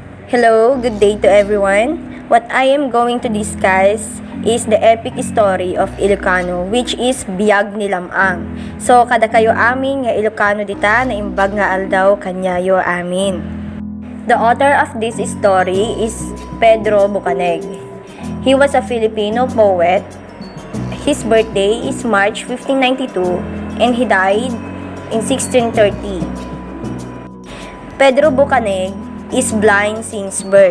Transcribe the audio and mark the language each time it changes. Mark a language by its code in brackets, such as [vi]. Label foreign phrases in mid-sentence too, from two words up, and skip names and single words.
[en] Hello, good day to everyone. What I am going to discuss is the epic story of Ilocano, which is Biag ni Lamang. [ilo] So, kada kayo amin nga Ilocano dita na imbag nga aldaw kanyayo amin. [en] The author of this story is Pedro Bukaneg. He was a Filipino poet. His birthday is March 1592 and he died in 1630. Pedro Bukaneg is blind since birth.